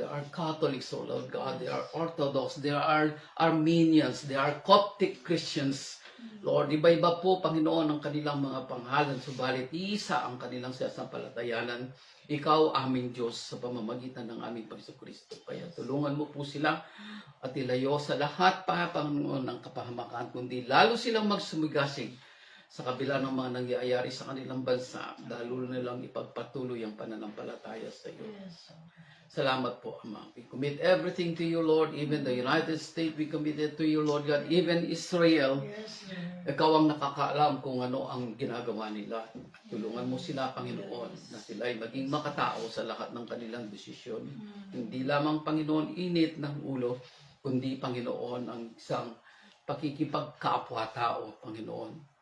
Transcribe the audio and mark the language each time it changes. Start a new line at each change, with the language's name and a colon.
English: There are Catholics, O Lord God. There are Orthodox. There are Armenians. There are Coptic Christians.
Filipino: Lord, iba-iba po, Panginoon, ang kanilang mga pangalan, subalit isa ang kanilang sasampalatayanan. Ikaw, aming Diyos, sa pamamagitan ng aming Panginoon Kristo. Kaya tulungan mo po sila at ilayo sa lahat pa, Panginoon, ng kapahamakan, kundi lalo silang magsumigasig sa kabila ng mga nangyayari sa kanilang bansa, lalo nilang ipagpatuloy ang pananampalataya sa iyo.
English: Yes.
Filipino: Salamat po, Ama.
English: We commit everything to you, Lord. Even the United States, we commit it to you, Lord God. Even Israel, Yes, Lord.
Filipino: ikaw ang nakakaalam kung ano ang ginagawa nila. Tulungan mo sila, Panginoon, na sila ay maging makatao sa lahat ng kanilang desisyon. Hindi lamang, Panginoon, init ng ulo, kundi, Panginoon, ang isang pakikipagkapwa-tao, Panginoon.